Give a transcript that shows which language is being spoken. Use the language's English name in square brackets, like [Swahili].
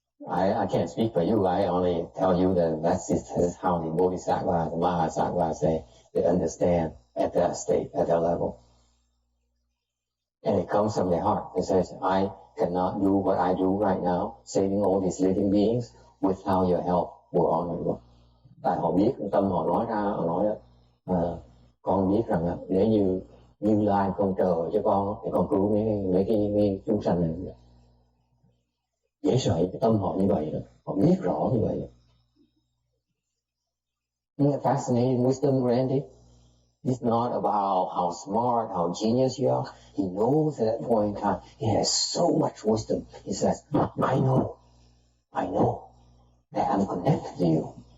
[English] I can't speak for you, I only tell you that this is how the Bodhisattva, the Mahasattva say, they understand at that state, at that level. And it comes from their heart. It says, I cannot do what I do right now, saving all these living beings, without your help, we're honorable. [Vietnamese] Tại họ biết, tâm họ nói ra, họ nói con biết rằng nếu như Như Lai không chờ cho con, thì con cứu mấy cái chúng sanh này. Dễ sợ, cái tâm họ như vậy đó. Họ biết rõ như vậy. [English] Isn't that fascinating wisdom, Randy? It's not about how smart, how genius you are. He knows at that point in time, he has so much wisdom. He says, I know that I'm connected to you.